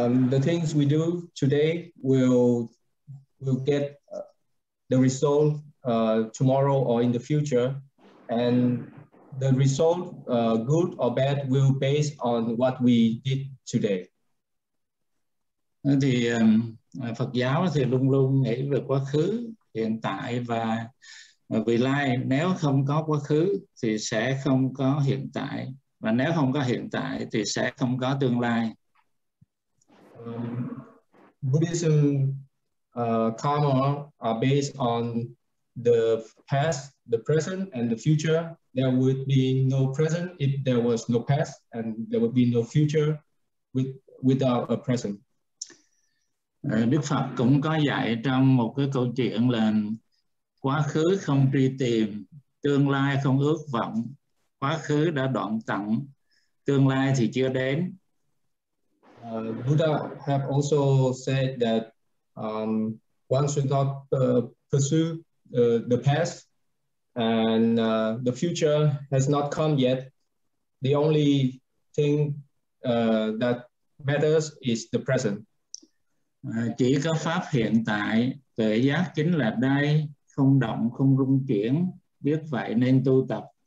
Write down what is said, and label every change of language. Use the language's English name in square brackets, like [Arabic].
[English] The things we do today will get the result tomorrow or in the future, and the result, good or bad, will based on what we did today. [Vietnamese] Thì Phật giáo thì luôn luôn nghĩ về quá khứ, hiện tại và vị lai. Nếu không có quá khứ thì sẽ không có hiện tại, và nếu không có hiện tại thì sẽ không có tương lai. [English] Buddhism karma are based on the past, the present, and the future. There would be no present if there was no past, and there would be no future without a present. [Vietnamese] Đức Phật cũng có dạy trong một cái câu chuyện là quá khứ không truy tìm, tương lai không ước vọng. Quá khứ đã đoạn tận, tương lai thì chưa đến. [English] Buddha have also said that one should not pursue the past, and the future has not come yet. The only thing that matters is the present. [Vietnamese] Chỉ có pháp hiện tại, tuệ giác chính là đây, không động không rung chuyển, biết vậy nên tu tập.